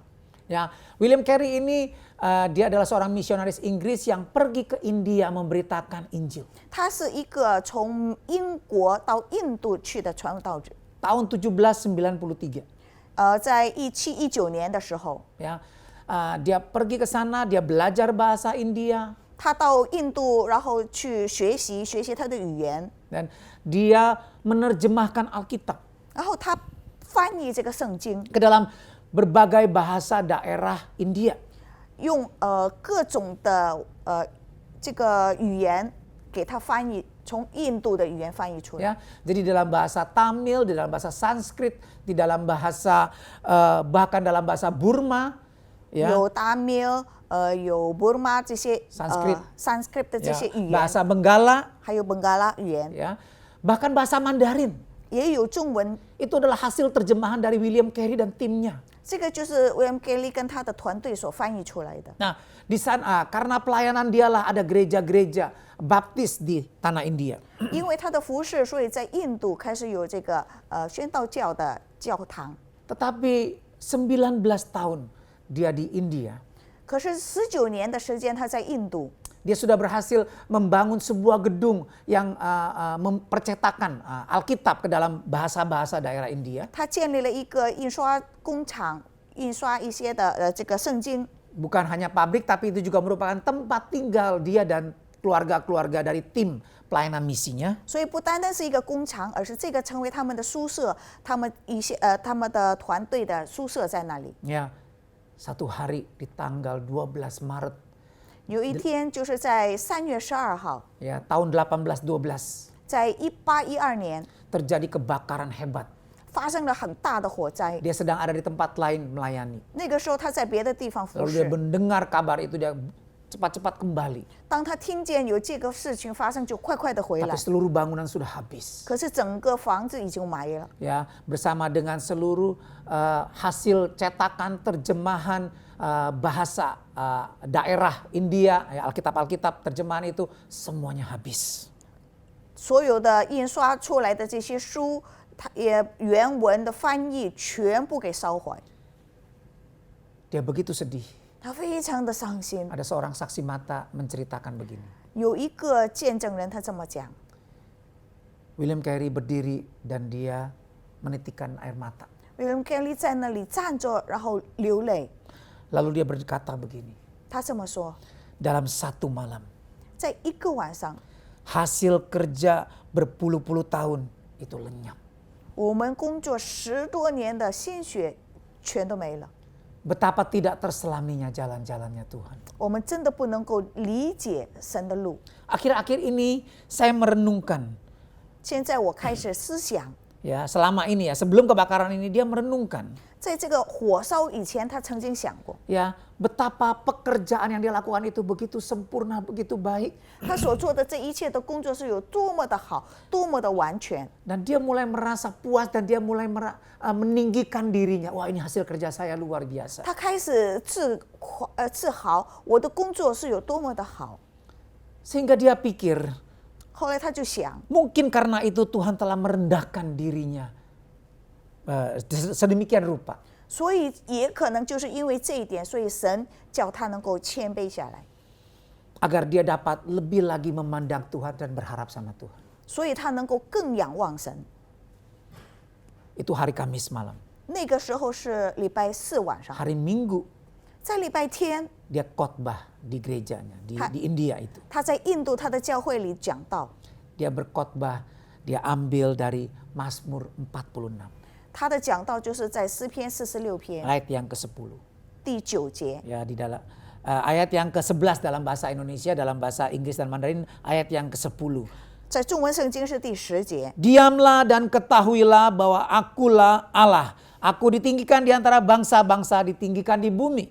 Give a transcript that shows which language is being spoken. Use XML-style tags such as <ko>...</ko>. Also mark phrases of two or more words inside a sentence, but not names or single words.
<id>Ya, William Carey ini dia adalah seorang misionaris Inggris yang pergi ke India memberitakan Injil.</id> <zh>他是一个从英国到印度去的传道者。</zh> <id>Tahun 1793.</id> <zh>在1719年的时候，</zh> <id>Ya, dia pergi ke sana, dia belajar bahasa India</id> <zh>他到印度，然后去学习他的语言，</zh> <id>dan dia menerjemahkan Alkitab</id> <zh>然后他翻译这个圣经，</zh> <id>ke dalam berbagai bahasa daerah India.</id> <zh>用各种的这个语言给他翻译，从印度的语言翻译出来。</zh> <id>Ya, jadi dalam bahasa Tamil, di dalam bahasa Sanskrit, di dalam bahasa bahkan dalam bahasa Burma, ya,</id> <zh>有达米尔，有 Burma 这些 Sanskrit 的这</zh> <id>ya,</id> <zh>些语言，</zh> <id>bahasa Benggala,</id> <zh>还有本嘎拉语言，</zh> <id>ya, bahkan bahasa Mandarin.</id> <zh>也有中文。</zh> <id>Itu adalah hasil terjemahan dari William Carey dan timnya.</id> <zh>这个就是 William Kelly 跟他的团队所翻译出来的。</zh> <id>Nah, di sana karena pelayanan dialah ada gereja-gereja Baptis di tanah India.</id> <zh>因为他的服饰，所以在印度开始有这个宣道教的教堂。</zh> <id>Tetapi 19 tahun dia di India,</id> <zh>可是19年的时间，他在印度，</zh> <id>dia sudah berhasil membangun sebuah gedung yang mempercetakan Alkitab ke dalam bahasa-bahasa daerah India.</id> <zh>他建立了一个印刷工厂，印刷一些的这个圣经。</zh> <id>Bukan hanya pabrik, tapi itu juga merupakan tempat tinggal dia dan keluarga-keluarga dari tim pelayanan misinya.</id> <zh>所以不单单是一个工厂，而是这个成为他们的宿舍，他们的团队的宿舍在那里。</zh> <id>Ya, satu hari di tanggal 12 Maret</id> <zh>有一天，就是在3月12号，</zh> <id>ya tahun 1812</id> <zh>在1812年</zh> <id>terjadi kebakaran hebat.</id> <zh>发生了很大的火灾。</zh> <id>Dia sedang ada di tempat lain melayani.</id> <zh>那个时候他在别的地方服</zh> <id>Lalu dia</id> <zh>侍，</zh> <id>mendengar kabar itu, dia cepat-cepat kembali.</id> <zh>当他听见有这个事情发生，就快快的回来</zh> <id>Tapi。seluruh bangunan sudah habis.</id> <zh>可是整个房子已经埋了，</zh> <id>Ya, bersama dengan seluruh hasil cetakan terjemahan bahasa daerah India, ya, Alkitab terjemahan itu semuanya habis.</id> <zh>所有的印刷出来的这些书，它也原文的翻译全部给烧坏。</zh> <id>Dia begitu sedih.</id> <zh>他非常的伤心。</zh> <id>Ada seorang saksi mata menceritakan begini.</id> <zh>有一个见证人，他这么讲：</zh> <id>William Carey berdiri dan dia menitikkan air mata.</id> <zh>William Carey 在那里站着，然后流泪。</zh> <id>Lalu dia berkata begini,</id> <zh>他这么说，</zh> <id>dalam satu malam</id> <zh>在一个晚上，</zh> <id>hasil kerja berpuluh-puluh tahun itu lenyap.</id> <zh>我们工作10多年的心血全都没了。</zh> <id>Betapa tidak terselaminya jalan-jalannya Tuhan.</id> <zh>我们真的不能够理解神的路。</zh> <id>Akhir-akhir ini saya merenungkan,</id> <zh>现在我开始思想，</zh> <id>ya selama ini ya sebelum kebakaran ini dia merenungkan,</id> <zh>在这个火烧以前，他曾经想过，</zh> <id>ya betapa pekerjaan yang dia lakukan itu begitu sempurna, begitu baik.</id> <zh>他所做的这一切的工作是有多么的好，多么的完全。</zh> <id>Dan dia mulai merasa puas dan dia mulai meninggikan dirinya. Wah, ini hasil kerja saya luar biasa.</id> <zh>他开始自豪，我的工作是有多么的好。</zh> <id>Sehingga dia pikir,</id> <zh>后来他就想，</zh> <id>mungkin karena itu Tuhan telah merendahkan dirinya sedemikian rupa.</id> <zh>所以也可能就是因为这一点，所以神叫他能够谦卑下来，</zh> <id>Agar dia dapat lebih lagi memandang Tuhan dan berharap sama Tuhan.</id> <zh>所以他能够更仰望神。</zh> <id>Itu hari Kamis malam.</id> <zh>那个时候是礼拜4晚上，</zh> <id>Hari Minggu</id> <zh>在礼拜天，</zh> <id>dia khotbah di gerejanya di India itu.</id> <zh>他在印度他的教会里讲道，</zh> <id>Dia berkhotbah, dia ambil dari Mazmur 46.</id> <zh>他的讲道就是在诗篇46篇</zh> <id>Ayat yang ke-10.</id> <zh>第9节，</zh> <id>Ya, di dalam ayat yang ke-11 dalam bahasa Indonesia, dalam bahasa Inggris dan Mandarin ayat yang ke-10.</id> <zh>在中文圣经是第10节。</zh> <id>Diamlah dan ketahuilah bahwa akulah Allah. Aku ditinggikan di antara bangsa-bangsa, ditinggikan di bumi.</id>